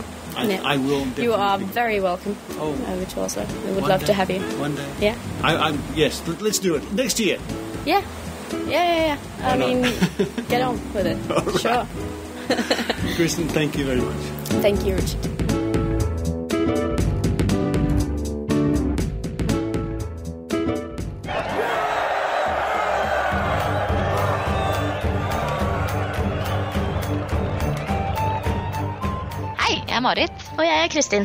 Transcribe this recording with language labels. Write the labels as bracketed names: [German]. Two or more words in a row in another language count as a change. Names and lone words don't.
[English] I will definitely. You are very welcome over to Oslo. We would love to have you. One day. Yeah. Yes, let's do it. Next year. Yeah. Yeah. I mean, get on with it. Right. Sure. Kristin, thank you very much. Thank you, Richard. [Norwegian] Jeg er Marit. Og jeg er Kristin.